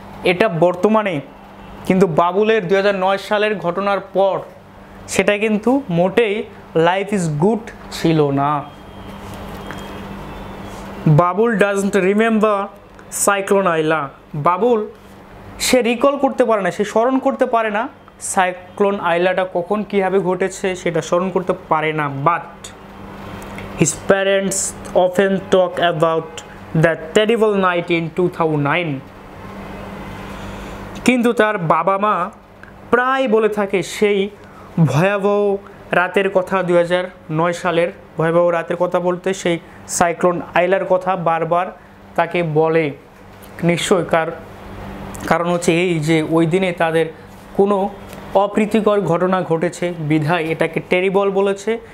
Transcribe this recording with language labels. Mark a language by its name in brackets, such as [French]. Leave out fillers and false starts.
[Bangla] এটা বর্তমানে, কিন্তু বাবুলের 2009 সালের ঘটনার পর সেটা কিন্তু মোটেই [English] life is good [Bangla] ছিল না। [English] Babul doesn't remember cyclone Aila. [Bangla] Babul say recall করতে পারে না, সে স্মরণ করতে পারে না সাইক্লোন আইলাটা কখন কীভাবে ঘটেছে, সেটা স্মরণ করতে পারে না। [English] But his parents often talk about that terrible night in 2009. [Bangla] কিন্তু তার বাবা মা প্রায় বলে থাকে সেই ভয়াবহ রাতের কথা, 2009 সালের ভয়াবহ রাতের কথা বলতে সেই সাইক্লোন আইলার কথা বারবার তাকে বলে। নিশ্চয় কারণ হচ্ছে এই যে ওই দিনে তাদের কোনো অপ্রীতিকর ঘটনা ঘটেছে বিধায় এটাকে টেরিবল বলেছে।